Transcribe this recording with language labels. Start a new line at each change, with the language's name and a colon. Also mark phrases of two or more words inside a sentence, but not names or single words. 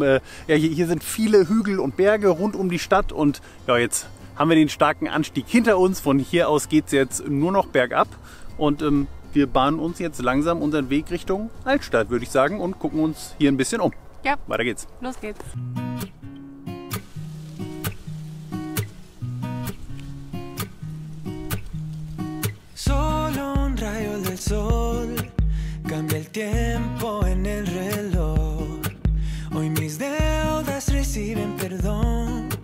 German: Ja, hier sind viele Hügel und Berge rund um die Stadt und ja, jetzt haben wir den starken Anstieg hinter uns. Von hier aus geht es jetzt nur noch bergab und wir bahnen uns jetzt langsam unseren Weg Richtung Altstadt, würde ich sagen, und gucken uns hier ein bisschen um. Ja. Weiter geht's. Los geht's.
Spanish: Solo un rayo del sol cambia el tiempo en el reloj. Hoy mis deudas reciben perdón.